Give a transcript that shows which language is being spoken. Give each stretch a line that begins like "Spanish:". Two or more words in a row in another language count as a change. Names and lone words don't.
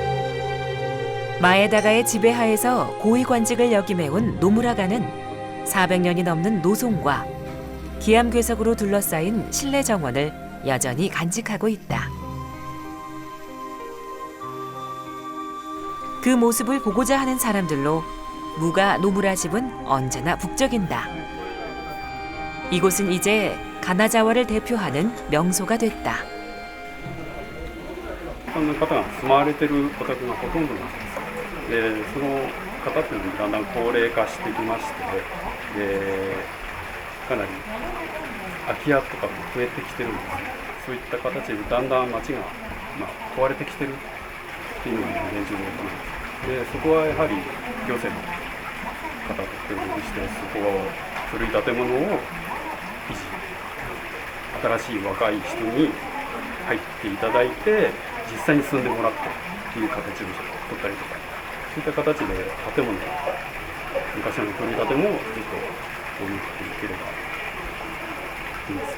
Korean: 마에다가의 지배하에서 고위관직을 역임해온 노무라가는 400년이 넘는 노송과 기암괴석으로 둘러싸인 실내 정원을 여전히 간직하고 있다. 그 모습을 보고자 하는 사람들로 무가 노무라 집은 언제나 북적인다. 이곳은 이제 가나자와를 대표하는 명소가 됐다.
Japanese: 一般の方が住まわれてるお宅がほとんどなんです。で、その方っていうのもだんだん高齢化してきまして、で、かなり空き家とかも増えてきてるんです。そういった形でだんだん街が、壊れてきてるっていうのが現状のことなんです。で、そこはやはり行政の方と協力して、そこを古い建物を維持、新しい若い人に入っていただいて、実際に住んでもらってっていう形を取ったりとか、そういった形で建物、昔の古い建物をずっと保有していければいいです。